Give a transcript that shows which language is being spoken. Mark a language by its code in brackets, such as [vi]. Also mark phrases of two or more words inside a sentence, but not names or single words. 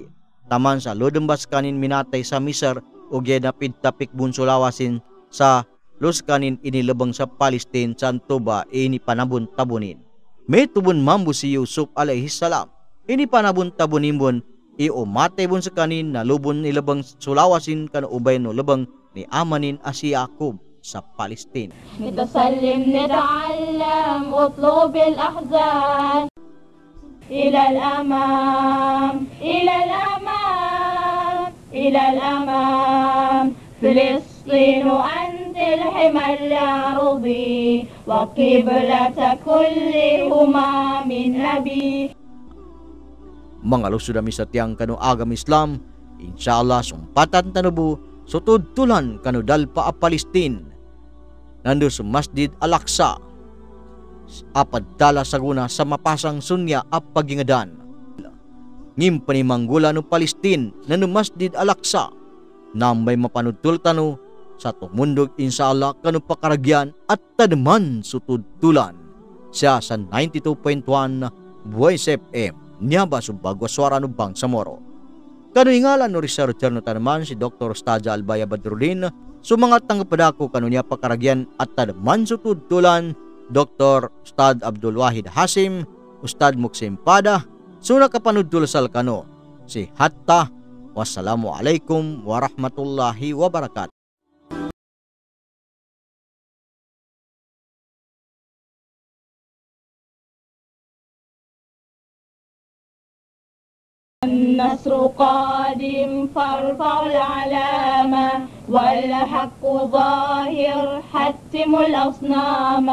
[mdh] Taman sa lodembas kanin minatay sa Misar, o na pidtapik bunsulawasin sa los kanin inilabang sa Palestine sa Antoba ini panabon tabunin. May tubon mambo si Yusuf alayhis salam. Ini panabon tabunimbon iumatay bon sa kanin na lubon nilabang sulawasin kan ubay no labang ni amanin asi Yakob sa Palestine. [ar] نتسلم نتعلم اطلب الأحزان إلى الأمام إلى الأمام إلى الأمام فلسطين أنت الحمى العرضي وقبلة كل أمم نبي. [mdh] Mga lusod kami sa tiyang kanu agam Islam, inshallah sumpatan tanubo sutudtulan kanu dalpa a Palestine. Nando sa Masjid Al-Aqsa, apad tala saguna sa mapasang sunya a pagingadan. Ngim panimanggula no Palestine nando Masjid Al-Aqsa, nambay mapanudtul tanu sa tumundog inshallah kanu pakaragyan at tadman sutudtulan siya sa 92.1 Voice FM niya ba subagwa swara no Bangsamoro. Kanu ingalan no researcher no tanaman si Dr. Ustadja Albaya Badrudin, sumangat tanggapadako kanu niya pakaragyan at tadman sutudtulan Dr. Ustad Abdul Wahid Hasim, Ustad Muksim Pada, suna kapanudtul sal kanu si Hatta. [ar] والسلام عليكم ورحمة الله وبركاته. النصر قادم فارفع العلامة والحق ظاهر حتم الأصنام.